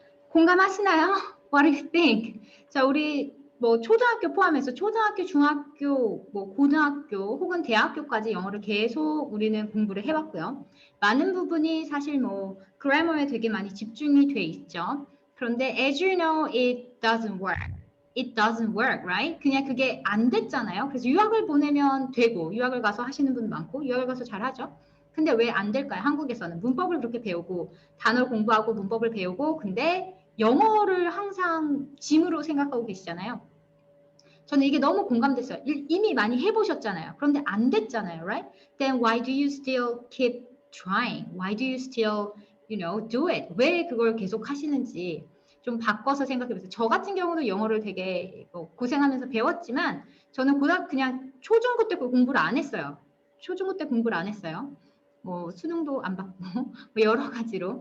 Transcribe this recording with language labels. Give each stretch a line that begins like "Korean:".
Korean: 공감하시나요?
English: What do you think?
Korean: 자, 우리 뭐 초등학교 포함해서 초등학교, 중학교, 뭐 고등학교 혹은 대학교까지 영어를 계속 우리는 공부를 해왔고요. 많은 부분이 사실 뭐 그래머에 되게 많이 집중이 돼 있죠. 그런데
English: as you know, it doesn't work. It doesn't work, right?
Korean: 그냥 그게 안 됐잖아요. 그래서 유학을 보내면 되고 유학을 가서 하시는 분 많고 유학을 가서 잘하죠. 근데 왜 안 될까요? 한국에서는 문법을 그렇게 배우고 단어 공부하고 문법을 배우고 근데 영어를 항상 짐으로 생각하고 계시잖아요. 저는 이게 너무 공감됐어요. 이미 많이 해보셨잖아요. 그런데 안 됐잖아요, right?
English: Then why do you still keep trying? Why do you still, do it?
Korean: 왜 그걸 계속 하시는지 좀 바꿔서 생각해보세요. 저 같은 경우도 영어를 되게 고생하면서 배웠지만 저는 그냥 초중고 때 공부를 안 했어요. 초중고 때 공부를 안 했어요. 뭐 수능도 안 받고 뭐 여러 가지로.